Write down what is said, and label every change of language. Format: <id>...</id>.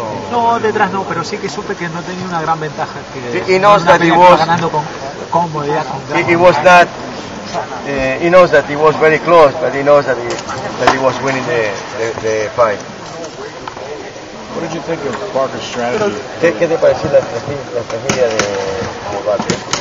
<es>No, detrás no, pero sí que supe que no tenía una gran ventaja. Que</es> <en>he knows that he was</en> <es>ganando con comodidad, con gran</es> <en>he was not. He knows that he was very close, but he knows that he was winning the fight. What did you think of Barker's strategy?</en> <es>¿Qué te pareció la estrategia de Barker?</es>